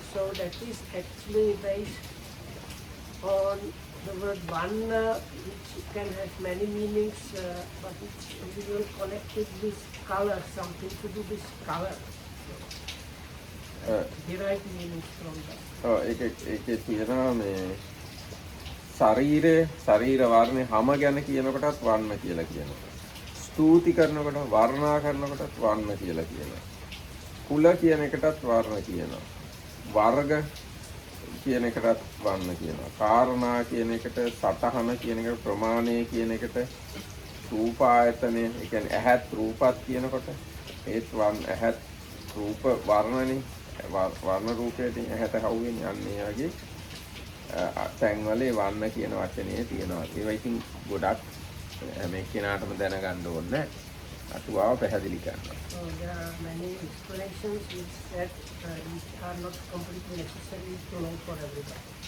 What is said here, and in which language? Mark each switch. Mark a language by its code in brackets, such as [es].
[en] So that is actually based on the word vanna, which can have many meanings, but it's usually connected with color, something to do with color. Derived meanings from that. [si] ඒකේ තියෙනවා මේ ශරීර වර්ණේ හැම ගැන කියනකොටත් වර්ණ කියලා කියනවා. ස්තුති කරනකොට වර්ණා කරනකොටත් වර්ණ කියලා කියනවා. කුල කියන එකටත් වර්ණ කියනවා. වර්ග කියන එකටත් වර්ණ කියනවා. කාරණා කියන එකට, සතහන කියන එකට, ප්‍රමාණය කියන එකට, රූපායතනය, ඒ කියන්නේ ඇහත් රූපත් කියනකොට ඒත් ඇහත් රූප වර්ණනේ. වර්ණ රූපයෙන් ඇහැට හවුවෙන්නේ අන්නේ වගේ තැන්වල වර්ණ කියන වචනේ තියෙනවා. ඒවා ඉතින් ගොඩක් මේ කෙනාටම දැනගන්න ඕනේ. අටුවාව පැහැදිලි කරනවා. [en] So there are many explanations which that which are not completely necessary to know for everybody.